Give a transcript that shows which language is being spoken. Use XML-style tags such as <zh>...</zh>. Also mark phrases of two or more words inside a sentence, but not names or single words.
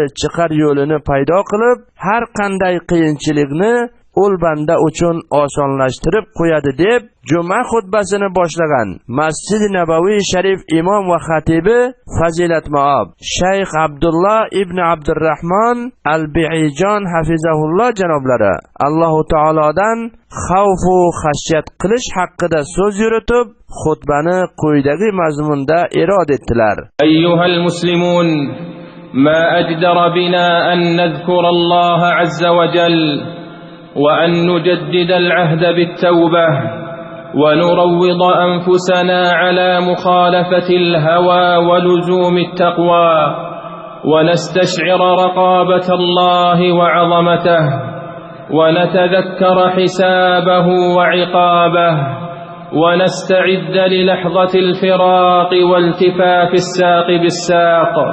<uz>chiqar yo'lini paydo qilib, har qanday qiyinchilikni ul banda uchun osonlashtirib qo'yadi deb Juma xutbasini boshlagan Masjid Nabaviy Sharif imom va xatibi Fazilat Maob Shayx Abdullah ibn Abdurrahmon al-Bi'ijon hafizahulloh janoblari Alloh taolodan xavf va xashyat qilish haqida so'z yuritib, xutbani quyidagi mazmunda irod etdilar.</uz> <ar>أيها المسلمون ما أجدر بنا أن نذكر الله عز وجل وأن نجدد العهد بالتوبة ونروض أنفسنا على مخالفة الهوى ولزوم التقوى ونستشعر رقابة الله وعظمته ونتذكر حسابه وعقابه ونستعد للحظة الفراق والتفاف الساق بالساق</ar>